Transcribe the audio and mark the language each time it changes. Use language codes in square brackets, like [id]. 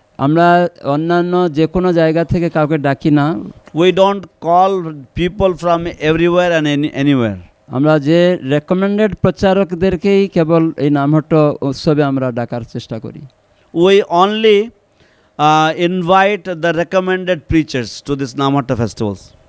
[bn] আমরা অন্যান্য যে কোনো জায়গা থেকে কাউকে ডাকি না। [en] We don't call people from everywhere and anywhere. [bn] আমরা যে রেকমেন্ডেড প্রচারকদেরকেই কেবল এই নামহট্ট উৎসবে আমরা ডাকার চেষ্টা করি। [en] We only invite the recommended preachers to this Namahatta festivals.